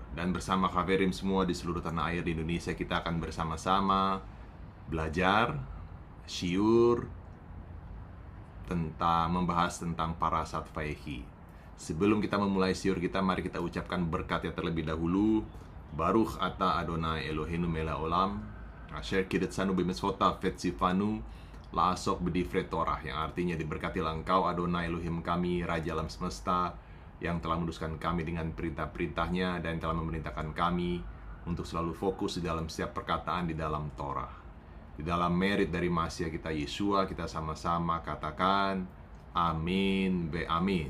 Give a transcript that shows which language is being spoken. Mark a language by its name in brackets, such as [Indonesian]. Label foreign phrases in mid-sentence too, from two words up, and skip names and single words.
[Indonesian] Dan bersama Haverim semua di seluruh tanah air di Indonesia, kita akan bersama-sama belajar, siur, membahas tentang Parasat Vayechi. Sebelum kita memulai siur kita, mari kita ucapkan berkatnya terlebih dahulu. [Hebrew] ברוך אתה אדוני אלוהינו מלך עולם, אשר קדשנו במצוותיו וצוונו לעסוק בדברי תורה, [Indonesian] yang artinya diberkatilah engkau Adonai Elohim kami, Raja alam semesta, yang telah meneruskan kami dengan perintah-perintahnya dan telah memerintahkan kami untuk selalu fokus di dalam setiap perkataan di dalam Torah. Di dalam merit dari Masya kita Yesua, kita sama-sama katakan [Hebrew] אמן ואמן.